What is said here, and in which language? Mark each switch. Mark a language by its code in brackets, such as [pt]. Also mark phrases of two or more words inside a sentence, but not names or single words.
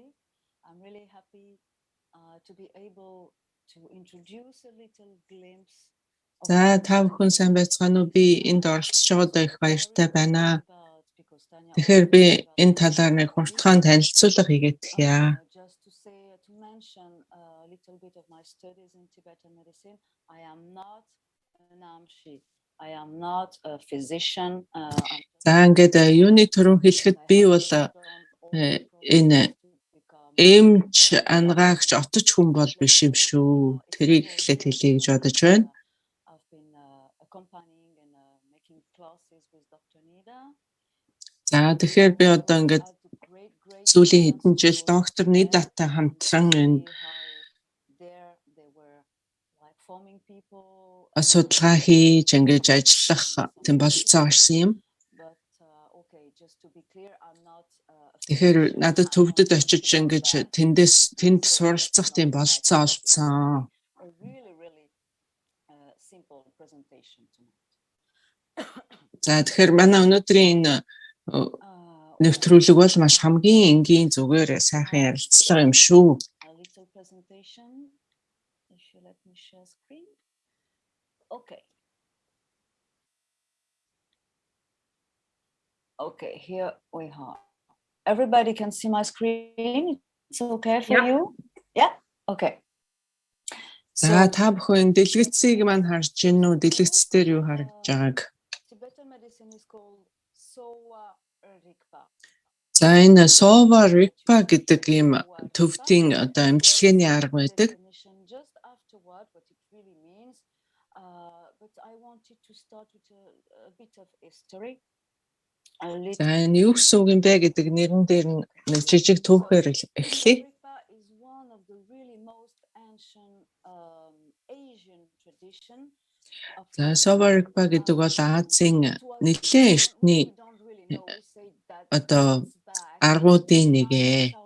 [mn] За та бүхэн сайн байцгаана уу? Би энд оролцож байгаадаа их баяртай байна. Тэгэхээр би энэ талаар нэг хурдхан танилцуулга хийгээд тахъя. [en] Just to say, to mention a little bit of my studies in Tibetan medicine, I am not an amshi. I am not a physician. [mn] За ингээд юуны төрөн хэлэхэд би бол энэ эмч ангаагч отч хүн бол биш юм шүү. Тэрийг эхлээд хэлье гэж бодож байна. [en] I've been accompanying and making classes with Dr. Nida. [mn] За тэгэхээр би одоо ингээд сүүлийн хэдэн жил доктор Нидатай хамтран энэ судалгаа хийж ингэж ажиллах тийм болцоо гарсан юм. Тэгэхээр надад төвдөд очиж ингэж тэнд суралцах тийм болцоо олцсон. За тэгэхээр манай өнөөдрийн нэвтрүүлэг бол маш хамгийн энгийн зүгээр сайхан ярилцлага юм шүү. [en] Okay, here we are. Everybody can see my screen. It's okay for you? Yeah? Okay. [mn] За та бүхэн дэлгэцийг маань харж байна уу? Дэлгэц дээр юу харагдж байгааг? [en] Tibetan medicine is called Sowa Rigpa. [mn] За энэ Sowa Rigpa гэдэг ийм төвдийн одоо эмчилгээний арга байдаг. [en] Just afterward, what it really means, but I wanted to start with a bit of history. [mn] За энэ юу гэсэн үг юм бэ гэдэг нэрэн дээр нэг жижиг түүхээр эхлэе. За Sowa Rigpa гэдэг бол Азийн нэлээд эртний одоо аргуудын нэг ээ.